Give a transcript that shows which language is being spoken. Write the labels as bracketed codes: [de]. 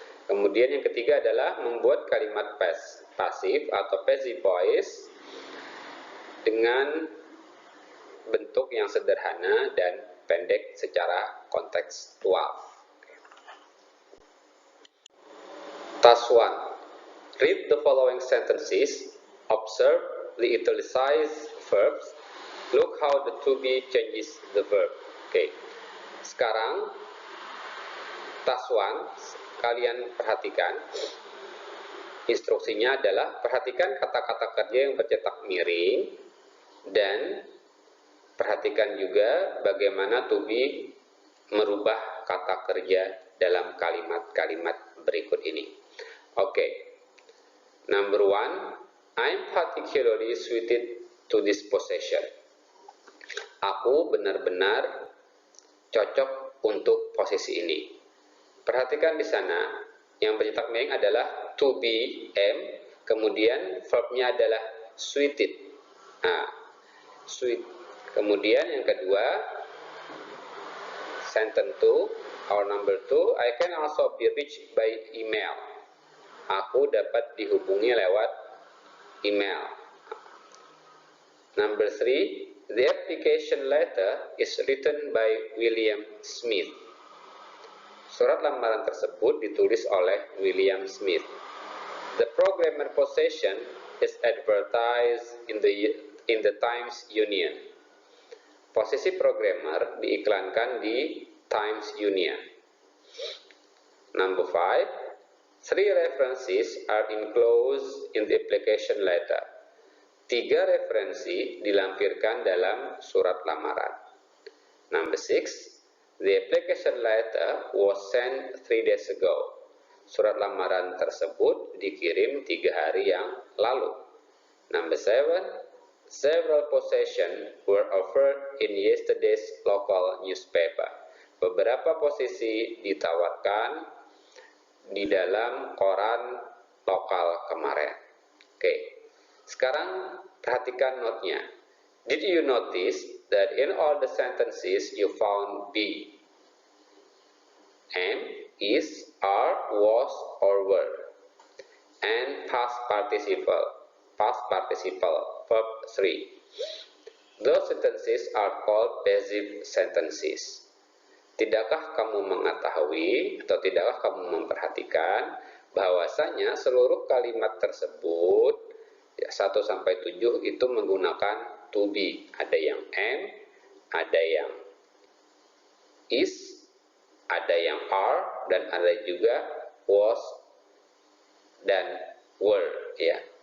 [id] Kemudian yang ketiga adalah membuat kalimat pasif atau passive voice dengan bentuk yang sederhana dan pendek secara kontekstual. [en] Task 1. Read the following sentences. Observe the italicized verbs. Look how the to be changes the verb. Oke. [id] Sekarang task 1 kalian perhatikan. Instruksinya adalah perhatikan kata-kata kerja yang bercetak miring dan perhatikan juga bagaimana to be merubah kata kerja dalam kalimat-kalimat berikut ini. Oke. [en] Number 1, I'm particularly suited to this possession. [id] Aku benar-benar cocok untuk posisi ini. Perhatikan di sana, yang bercetak miring adalah to be, am, kemudian verbnya adalah suited. [en] Nah, sweet. [id] Kemudian yang kedua, [en] sentence 2, or number 2, I can also be reached by email. [id] Aku dapat dihubungi lewat email. [en] Number 3, the application letter is written by William Smith. [id] Surat lamaran tersebut ditulis oleh William Smith. [en] The programmer possession is advertised in the Times Union. [id] Posisi programmer diiklankan di Times Union. [en] Number 5, 3 references are enclosed in the application letter. [id] 3 referensi dilampirkan dalam surat lamaran. [en] Number 6, the application letter was sent 3 days ago. [id] Surat lamaran tersebut dikirim 3 hari yang lalu. [en] Number 7, several possessions were offered in yesterday's local newspaper. [id] Beberapa posisi ditawarkan di dalam koran lokal kemarin. Oke. Sekarang perhatikan note-nya. [en] Did you notice that in all the sentences you found be, am, is, are, was, or were, and past participle, verb 3. Those sentences are called passive sentences. [id] Tidakkah kamu mengetahui atau tidakkah kamu memperhatikan bahwasanya seluruh kalimat tersebut 1-7 itu menggunakan to be. Ada yang am, ada yang is, ada yang are, dan ada juga was dan were ya.